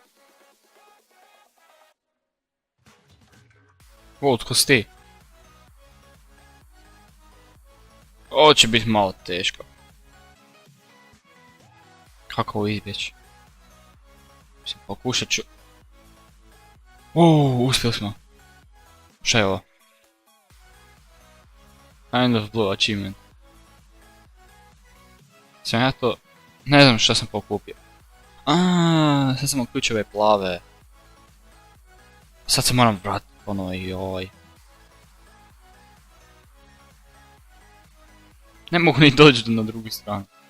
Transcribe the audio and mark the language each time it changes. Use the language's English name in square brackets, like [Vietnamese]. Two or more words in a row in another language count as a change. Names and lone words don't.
[Bosnian] Tko si ti? Ovo će biti malo teško. Kako ovo izbjeći? Mislim, pokušat ću. Uspjeli smo. Šta je ovo? [English] End of Blue achievement. [Bosnian] Sam ja to... Ne znam šta sam pokupio. Sad sam uključio ove plave. Sad se moram vratiti ponovo i ovaj. Ne mogu ni doći na drugu stranu.